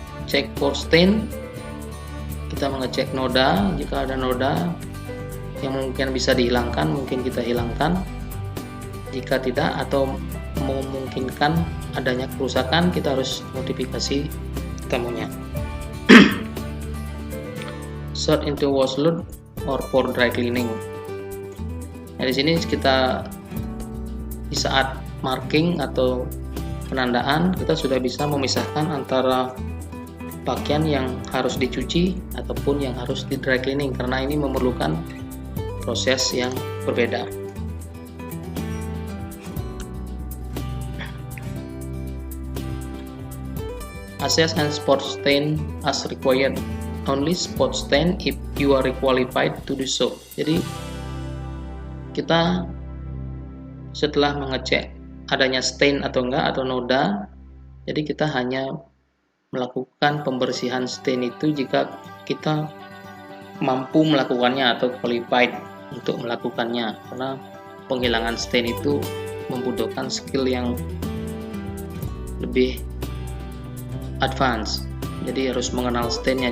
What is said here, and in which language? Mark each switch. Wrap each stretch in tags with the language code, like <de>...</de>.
<en>Check for stain,</en> <id>kita mengecek noda. Jika ada noda yang mungkin bisa dihilangkan, mungkin kita hilangkan. Jika tidak atau memungkinkan adanya kerusakan, kita harus notifikasi tamunya.</id> <en>Sort into wash load or for dry cleaning.</en> <id>Nah, di sini kita di saat marking atau penandaan, kita sudah bisa memisahkan antara pakaian yang harus dicuci ataupun yang harus di dry cleaning, karena ini memerlukan proses yang berbeda.</id> <en>Assess and spot stain as required. Only spot stain if you are qualified to do so.</en> <id>Jadi kita setelah mengecek adanya stain atau enggak atau noda, jadi kita hanya melakukan pembersihan stain itu jika kita mampu melakukannya atau qualified untuk melakukannya, karena penghilangan stain itu membutuhkan skill yang lebih advance, jadi harus mengenal stainnya.</id>